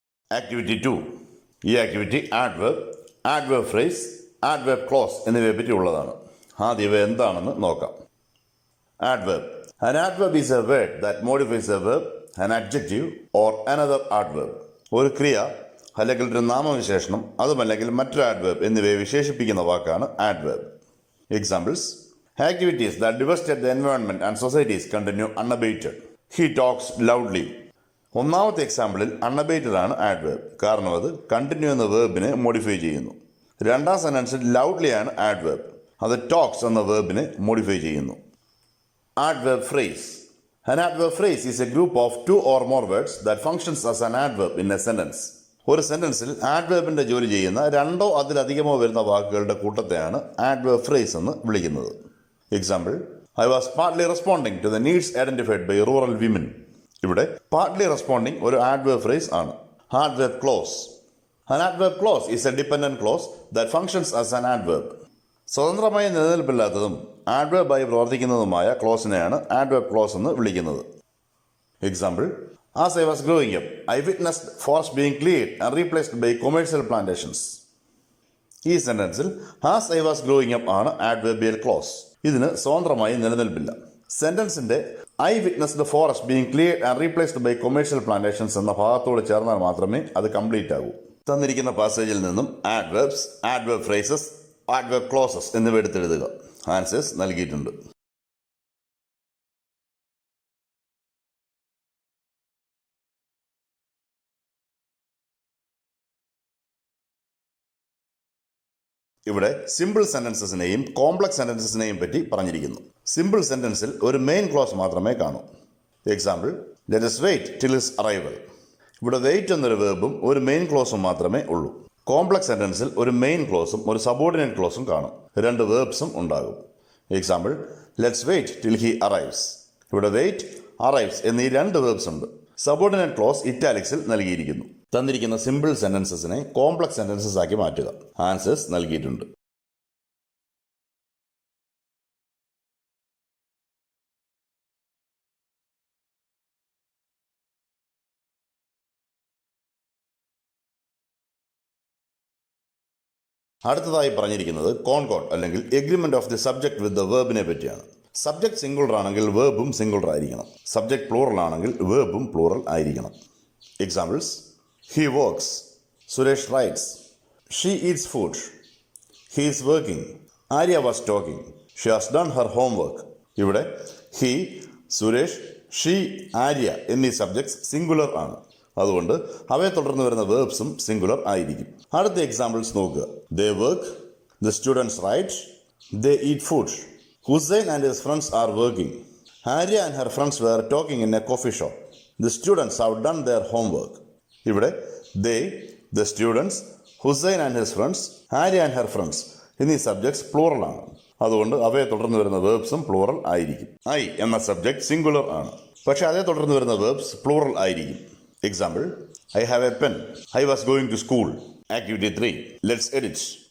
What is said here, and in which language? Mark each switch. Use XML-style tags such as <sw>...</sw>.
<ml>Activity 2. ഈ activity adverb phrase, adverb close എന്നിവയെ പറ്റി ഉള്ളതാണ്. ആദ്യം ഇവ എന്താണെന്ന് നോക്കാം. Adverb.</ml> <en>An adverb is a word that modifies a verb, an adjective or another adverb.</en> <ml>ഒരു ക്രിയ അല്ലെങ്കിൽ ഒരു നാമവിശേഷണം അതുമല്ലെങ്കിൽ മറ്റൊരു ആഡ്വേർബ് എന്നിവയെ വിശേഷിപ്പിക്കുന്ന വാക്കാണ് adverb.</ml> <en>Examples: activities that devastate the environment and societies continue unabated. He talks loudly.</en> <ml>ഒന്നാമത്തെ എക്സാമ്പിളിൽ അൺഅബേറ്റഡ് ആണ് ആഡ്വേർബ്, കാരണം അത് കണ്ടിന്യൂ എന്ന വേർബിനെ മോഡിഫൈ ചെയ്യുന്നു. രണ്ടാം സെന്റൻസിൽ ലൗഡ്ലി ആണ് ആഡ്വേർബ്, അത് ടോക്സ് എന്ന വേർബിനെ മോഡിഫൈ ചെയ്യുന്നു. Adverb phrase.</ml> <en>An adverb phrase is a group of 2 or more words that functions as an adverb in a sentence.</en> <ml>ഒരു സെന്റൻസിൽ ആഡ്വേർബിന്റെ ജോലി ചെയ്യുന്ന രണ്ടോ അതിലധികമോ വരുന്ന വാക്കുകളുടെ കൂട്ടത്തെയാണ് ആഡ്വേർബ് ഫ്രേസ് എന്ന് വിളിക്കുന്നത്.</ml> <en>Example: I was partly responding to the needs identified by rural women.</en> <ml>ഇവിടെ</ml> <en>partly responding</en> <ml>ഒരു ആഡ്വേർബ് ഫ്രേസ് ആണ്. Adverb close.</ml> <en>An adverb clause is a dependent clause that functions as an adverb.</en> <ml>സ്വതന്ത്രമായി നിലനിൽപ്പില്ലാത്തതും ആഡ്വേർബായി പ്രവർത്തിക്കുന്നതുമായ ക്ലോസിനെയാണ് adverb close എന്ന് വിളിക്കുന്നത്.</ml> <en>Example: As I was growing up, I witnessed forests being cleared and replaced by commercial plantations.</en> <ml>ഈ സെന്റൻസിൽ</ml> <en>as I was growing up</en> <ml>ആണ് adverbial close. ഇതിന് സ്വതന്ത്രമായി നിലനിൽപ്പില്ല. സെന്റൻസിന്റെ</ml> <en>I witness the forest being cleared and replaced by commercial plantations</en> <ml>എന്ന ഭാഗത്തോട് ചേർന്നാൽ മാത്രമേ അത് complete ആകൂ. തന്നിരിക്കുന്ന പാസേജിൽ നിന്നും adverbs, adverb phrases, adverb closes എന്നിവ എടുത്തെഴുതുക. ആൻസേഴ്സ് നൽകിയിട്ടുണ്ട്. ഇവിടെ സിമ്പിൾ സെന്റൻസസിനെയും കോംപ്ലക്സ് സെന്റൻസസിനെയും പറ്റി പറഞ്ഞിരിക്കുന്നു. സിമ്പിൾ സെന്റൻസിൽ ഒരു മെയിൻ ക്ലോസ് മാത്രമേ കാണൂ.</ml> <en>Example: let us wait till his arrival.</en> <ml>ഇവിടെ വെയിറ്റ് എന്നൊരു വേർബും ഒരു മെയിൻ ക്ലോസും മാത്രമേ ഉള്ളൂ. കോംപ്ലക്സ് സെന്റൻസിൽ ഒരു മെയിൻ ക്ലോസും ഒരു സബോർഡിനേറ്റ് ക്ലോസും കാണും. 2 വേർബ്സും ഉണ്ടാകും.</ml> <en>Example: let's wait till he arrives.</en> <ml>ഇവിടെ വെയിറ്റ്, അറൈവ്സ് എന്നീ 2 വേർബ്സ് ഉണ്ട്. സബോർഡിനേറ്റ് ക്ലോസ് ഇറ്റാലിക്സിൽ നൽകിയിരിക്കുന്നു. തന്നിരിക്കുന്ന സിമ്പിൾ സെന്റൻസസിനെ കോംപ്ലക്സ് സെന്റൻസസ് ആക്കി മാറ്റുക. ആൻസേഴ്സ് നൽകിയിട്ടുണ്ട്. അടുത്തതായി പറഞ്ഞിരിക്കുന്നത് കോൺകോർഡ് അല്ലെങ്കിൽ agreement of the subject with the വേർബിനെ പറ്റിയാണ്. സബ്ജക്ട് സിംഗുലർ ആണെങ്കിൽ വേർബും സിംഗുലർ ആയിരിക്കണം. സബ്ജക്ട് പ്ലൂറൽ ആണെങ്കിൽ വേർബും പ്ലൂറൽ ആയിരിക്കണം.</ml> <en>Examples: He works. Suresh writes. She eats food. He is working. Arya was talking. She has done her homework.</en> <ml>ഇവിടെ he, Suresh, she, Arya എന്നീ subjects singular ആണ്. അതുകൊണ്ട് അവയെ തുടർന്ന് വരുന്ന വേർബ്സും സിംഗുലർ ആയിരിക്കും. അടുത്ത എക്സാമ്പിൾസ് നോക്കുക.</ml> <en>They work. The students write. They eat food. Hussein and his friends are working. Arya and her friends were talking in a coffee shop. The students have done their homework.</en> <ml>ഇവിടെ they, the students,</ml> <en>Hussain and his friends, Arya and her friends</en> <ml>എന്നീ subjects plural ആണ്. അതുകൊണ്ട് അവയെ തുടർന്ന് വരുന്ന വേർബ്സും plural ആയിരിക്കും. I എന്ന subject singular ആണ്, പക്ഷെ അതേ തുടർന്ന് വരുന്ന വേർബ്സ് പ്ലൂറൽ ആയിരിക്കും.</ml> <en>Example: I have a pen. I was going to school. Activity 3. Let's edit.</en>